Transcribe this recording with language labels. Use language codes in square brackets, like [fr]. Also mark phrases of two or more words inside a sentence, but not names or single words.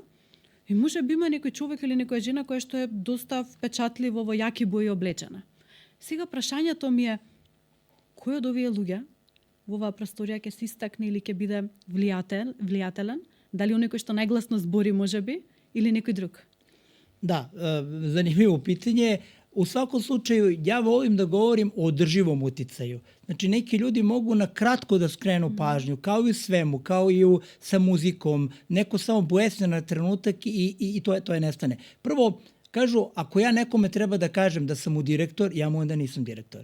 [mk] И можеби има некој човек или некоја жена која што е доста впечатливо во јаки бои облечена. Сега прашањето ми е, кој од овие луѓе во оваа просторија ќе се истакне или ќе биде влијателен? Дали оној кој што најгласно збори можеби или некој друг? Да, [sr] занимljivo pitanje. U svakom slučaju, ja volim da govorim o održivom uticaju. Znači, neki ljudi mogu na kratko da skrenu pažnju, kao i u svemu, kao i sa muzikom. Neko samo blesne na trenutak i to je nestane. Prvo, kažu, ako ja nekome treba da kažem da sam mu direktor, ja mu onda nisam direktor.